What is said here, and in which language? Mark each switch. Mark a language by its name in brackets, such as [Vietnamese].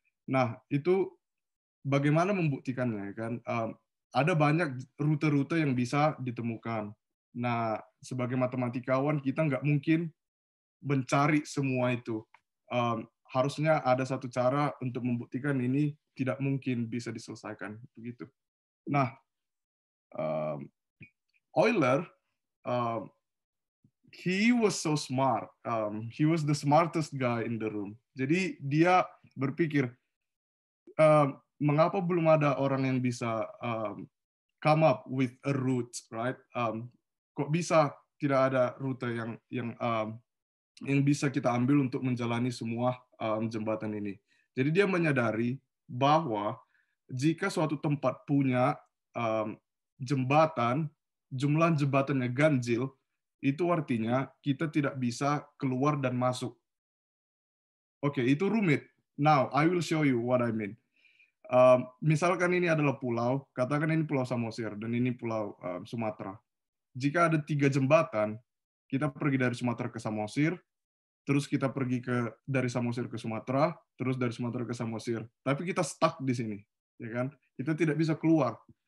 [Indonesian] Nah, itu bagaimana membuktikannya, kan? Ada banyak rute-rute yang bisa ditemukan. Nah, sebagai matematikawan kita nggak mungkin mencari semua itu. Harusnya ada satu cara untuk membuktikan ini tidak mungkin bisa diselesaikan begitu. Nah, [English] Euler, he was so smart. He was the smartest guy in the room. [Indonesian] Jadi dia berpikir, mengapa belum ada orang yang bisa [English] come up with a route, right? [Indonesian] Kok bisa tidak ada rute yang bisa kita ambil untuk menjalani semua jembatan ini. Jadi dia menyadari bahwa jika suatu tempat punya jembatan, jumlah jembatannya ganjil, itu artinya kita tidak bisa keluar dan masuk. Oke, itu rumit. [English] Now, I will show you what I mean. [Indonesian] Misalkan ini adalah pulau, katakan ini Pulau Samosir, dan ini Pulau Sumatera. Jika ada 3 jembatan, kita pergi dari Sumatera ke Samosir, terus kita pergi dari Samosir ke Sumatera, terus dari Sumatera ke Samosir. Tapi kita stuck di sini, ya kan? Kita tidak bisa keluar.